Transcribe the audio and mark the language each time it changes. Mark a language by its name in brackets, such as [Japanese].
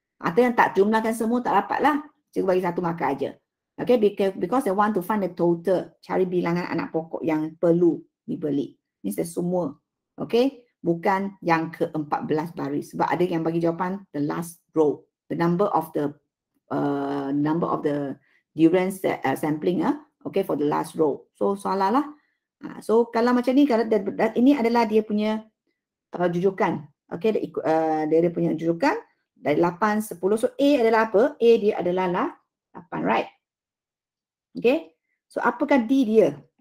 [Malay] Atau yang tak jumlahkan semua tak dapat lah. Cikgu bagi satu markah aja. [English] Okay, because they want to find the total. [Malay] Cari bilangan anak pokok yang perlu dibeli. Ini semua. Okay. Bukan yang ke-14 baris. Sebab ada yang bagi jawapan [English] the last row. The number of the durian sampling. Okay, for the last row. So, [Malay] salah lah. So, kalau macam ni, kalau ini adalah dia punya jujukan. Okay, dia punya jujukan dari 8, 10. So, A adalah apa? A dia adalah 8, right? Okay. So, apakah D dia?